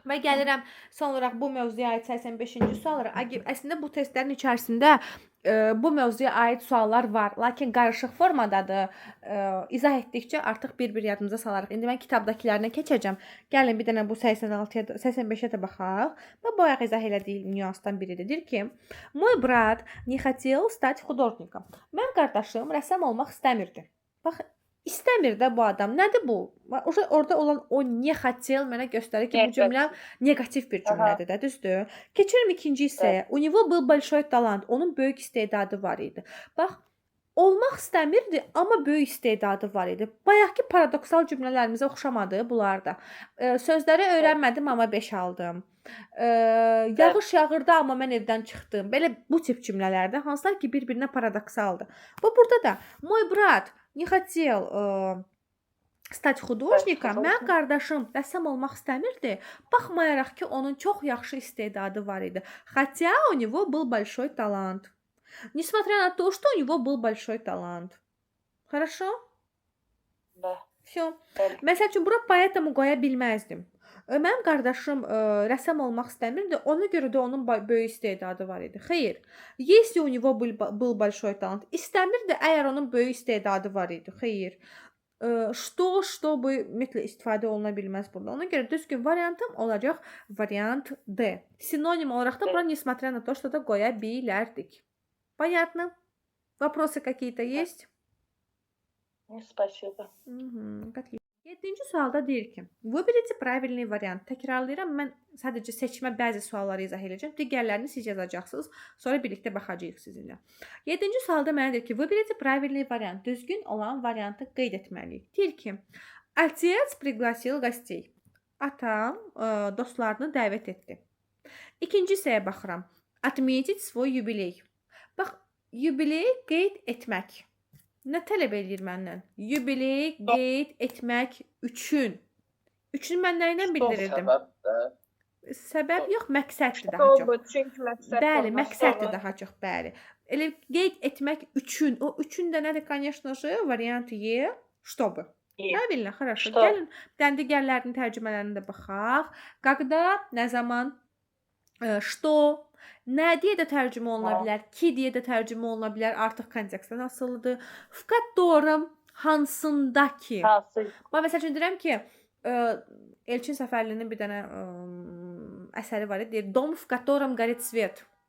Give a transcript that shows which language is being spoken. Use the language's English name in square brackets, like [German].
[Azerbaijani] Və gəlirəm son olaraq bu mövzuya aid 85-ci suallara. Əslində bu testlərin içərisində bu mövzuya aid suallar var, lakin qarışıq formadadır. İzah etdikcə artıq bir-bir yadımıza salarıq. İndi mən kitabdakilərinə keçəcəm. Gəlin bir dənə bu 86-ya, 85-ə də baxaq. Və bu ayaq izah elədiyim nüansdan biridir. Deyir ki, [Russian] Mой брат не хотел стать художником. [Azerbaijani] Mənim qardaşım rəssam olmaq istəmirdi. Bax, İstəmir də bu adam. Nədir bu? Orada olan o ne хотел mənə göstərir ki, bu cümlə negativ bir cümlədir də, düzdür? Keçirim ikinci hissəyə. [Russian] У него был большой талант. [Azerbaijani] Onun böyük istedadı var idi. Bax, olmaq istəmirdi, amma böyük istedadı var idi. Bayaqki paradoksal cümlələrimizə oxşamadı bunlar da. Sözləri öyrənmədim, amma 5 aldım. Yağış yağırdı, amma mən evdən çıxdım. Belə bu tip cümlələrdə hansılar ki, bir-birinə paradoksaldır. Bu burada da [Russian] Mой брат не хотел стать художником. [Azerbaijani] Mənim qardaşım rəssam olmaq istəmirdi. Baxmayaraq ki, onun çox yaxşı istedadı var idi. [Russian] Хотя у него был большой талант. Несмотря на то, что у него был большой талант. Хорошо? Да. Всё. [Azerbaijani] Məsəl üçün, bura поэтому qoya bilməzdim. Mənim qardaşım rəssam olmaq istəmirdi. Ona görə də onun böyük istedadı var idi. Xeyr. [Russian] Если у него был большой талант. [Azerbaijani] İstəmirdi, əgər onun böyük istedadı var idi. Xeyr. Что, чтобы ümumiyyətlə istifadə oluna bilməz burada. Ona görə düzgün variantım olacaq variant D. Sinonim olaraq da bura несмотря на то, что da qoya bilərdik. [Russian] Понятно? Вопросы какие-то есть? Спасибо. Отлично. [Azerbaijani] 7-ci sualda deyir ki, [Russian] Vыберите правильный [Azerbaijani] variant. Təkrarlayıram, mən sadəcə seçmə bəzi sualları izah edəcəm. Digərlərini siz yazacaqsınız. Sonra birlikdə baxacağıq sizinlə. 7-ci sualda mənə deyir ki, [Russian] Vыберите правильный [Azerbaijani] variant. Düzgün olan variantı qeyd etməliyik. Deyir ki, [Russian] Отец пригласил гостей. [Azerbaijani] Atam dostlarını dəvət etdi. İkinci hissəyə baxıram. [Russian] Отметить свой юбилей. [Azerbaijani] Bax, yubiley qeyd etmək. Nə tələb edir məndən? Yubiley qeyd etmək üçün. Üçün mən nə ilə bildirirdim? Səbəb yox, məqsəddir daha çox. Çünki məqsəd. Bəli, məqsəddir daha çox, bəli. Elə qeyd etmək üçün. O üçün də nədir? [Russian] Конечно же, variant E, чтобы. Правильно, хорошо. [Azerbaijani] Gəlin, digərlərinin tərcümələrinə də baxaq. Когда, nə zaman, что, nə deyə də tərcümə oluna bilər, ki deyə də tərcümə oluna bilər, artıq kontekstdən asılıdır. [Russian] В котором, hansındakı. [Azerbaijani] Bax, məsəl üçün deyirəm ki, Elçin Səfərlinin bir dənə əsəri var, deyir, Dom, [Russian] в котором горит свет.